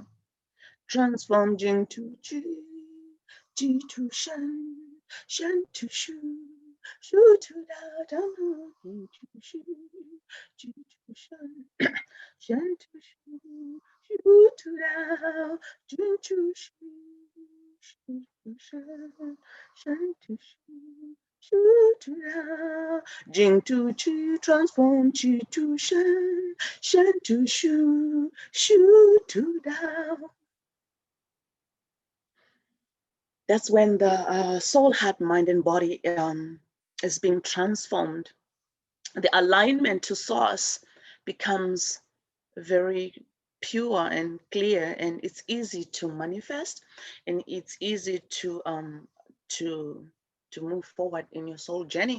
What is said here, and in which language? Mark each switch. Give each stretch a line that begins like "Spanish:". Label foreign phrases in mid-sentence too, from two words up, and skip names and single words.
English: Transform Jing to Qi, Qi to Shen, Shen to Shu, Shu to Dao, Dao Jing to Shu, Qi to Shen, Shen to Shu, Shu to Dao, Jing to Shu, Shu to Shen, Shen to Shu. Shu to Dao, Jing to Qi, transform Qi to Shen, Shen to Shu, Shu to Dao. That's when the soul, heart, mind, and body is being transformed. The alignment to source becomes very pure and clear, and it's easy to manifest, and it's easy to move forward in your soul journey.